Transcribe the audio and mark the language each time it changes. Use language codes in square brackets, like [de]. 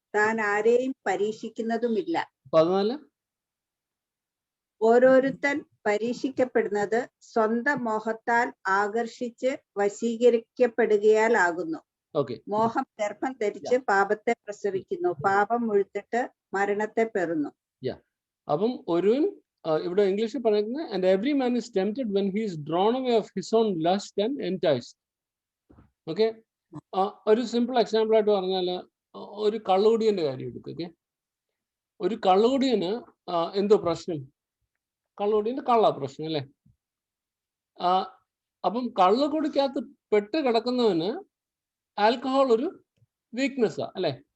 [ml] താൻ ആരെയും പരീക്ഷിക്കുന്നതുമില്ല. 14 ഓരോരുത്തൻ പരീക്ഷിക്കപ്പെടുന്നത് സ്വന്തം മോഹത്താൽ ആകർഷിച്ച് വശീകരിക്കപ്പെടുകയാലാകുന്നു. മോഹം ഗർഭം ധരിച്ച് പാപത്തെ പ്രസവിക്കുന്നു. പാപം മുഴുത്തിട്ട് മരണത്തെ പെറുന്നു. അപ്പം ഒരുവൻ ഇവിടെ ഇംഗ്ലീഷിൽ പറയുന്നത്, [en] and every man is tempted when he is drawn away of his own lust and enticed. [ml] Okay, ഒരു സിമ്പിൾ എക്സാമ്പിൾ ആയിട്ട് പറഞ്ഞാൽ ഒരു കള്ളുകുടിയന്റെ കാര്യം എടുക്കുക. ഓക്കെ, ഒരു കള്ളുകുടിയന് എന്തോ പ്രശ്നം? കള്ളുകുടിയന്റെ കള്ള പ്രശ്നം, അല്ലേ? അപ്പം കള്ളുകുടിക്കകത്ത് പെട്ട് കിടക്കുന്നവന് ആൽക്കഹോൾ ഒരു വീക്ക്നെസ്സാ, അല്ലേ?